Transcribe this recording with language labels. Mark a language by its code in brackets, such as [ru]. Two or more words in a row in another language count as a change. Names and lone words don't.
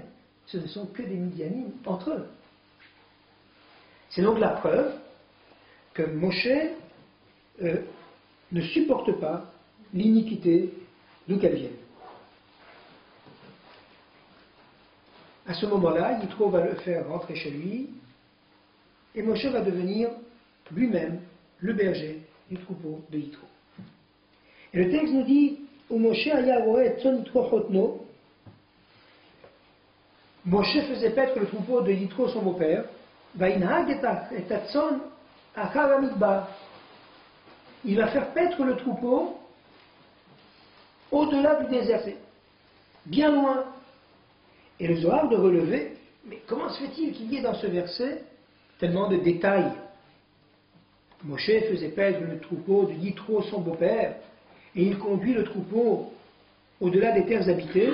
[fr] Ce ne sont que des Midianites entre eux. C'est donc la preuve que Moshe ne supporte pas l'iniquité d'où qu'elle vienne. À ce moment-là, Yitro va le faire rentrer chez lui, et Moshe va devenir lui-même le berger du troupeau de Yitro. Et le texte nous dit, où [he] משה היה רועה צאן יתרו חותנו, [fr] Moshe faisait paître le troupeau de Yitro, son beau-père, [he] וינהג את צאן אחר המדבר. [fr] Il va faire paître le troupeau au-delà du désert, bien loin. Et le Zohar de relever, mais comment se fait-il qu'il y ait dans ce verset tellement de détails? Moshe faisait paître le troupeau de Yitro, son beau-père, et il conduit le troupeau au-delà des terres habitées.